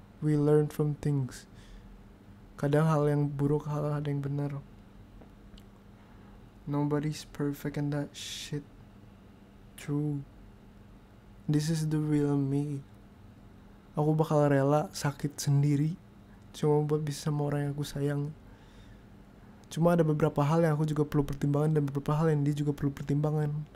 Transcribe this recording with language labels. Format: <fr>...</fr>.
<en>We learn from things.</en> <id>Kadang hal yang buruk, hal ada yang benar.</id> <en>Nobody's perfect and that shit true. This is the real me.</en> <id>Aku bakal rela sakit sendiri cuma buat bisa sama orang yang aku sayang. Cuma ada beberapa hal yang aku juga perlu pertimbangan dan beberapa hal yang dia juga perlu pertimbangan.</id>